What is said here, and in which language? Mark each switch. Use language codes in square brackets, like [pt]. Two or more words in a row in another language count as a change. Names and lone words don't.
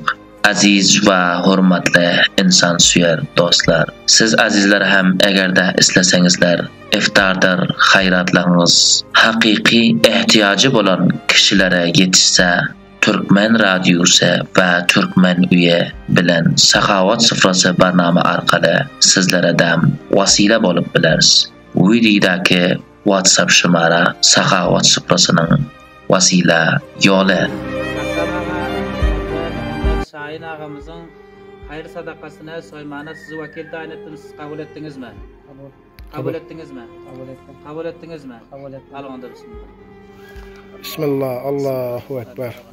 [uz] Aziz va hurmatli inson suyar do'stlar, siz azizlar ham agarda islasangizlar, iftordir xayratlaringiz haqiqiy ehtiyoji bo'lan kishilarga yetishsa, Turkmen radiosi va Turkmen uyi bilan Saxovat sufrasi barnoma orqali sizlarga vasila bo'lib bilasiz. Videodagi WhatsApp shumara Saxovat sufrasining vasila yo'li. [tr] Şahin ağamızın hayır sadakasını soymana sizi vakil tayin ettiniz. Siz kabul ettiniz mi? Kabul ettiniz mi? Kabul ettim. Kabul ettiniz mi? Kabul ettim. Alın da bismillah. [ar] بسم الله، الله أكبر.